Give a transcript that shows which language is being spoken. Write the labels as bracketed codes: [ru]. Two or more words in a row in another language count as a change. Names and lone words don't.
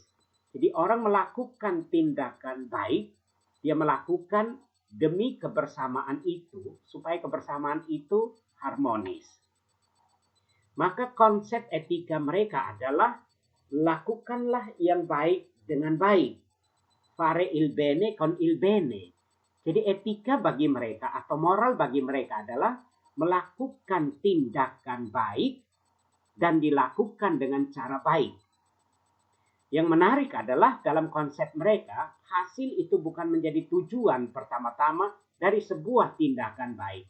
[id] Jadi orang melakukan tindakan baik, dia melakukan demi kebersamaan itu, supaya kebersamaan itu harmonis. Maka konsep etika mereka adalah lakukanlah yang baik dengan baik. [it] Fare il bene con il bene. [id] Jadi etika bagi mereka atau moral bagi mereka adalah melakukan tindakan baik dan dilakukan dengan cara baik. Yang menarik adalah dalam konsep mereka, hasil itu bukan menjadi tujuan pertama-tama dari sebuah tindakan baik.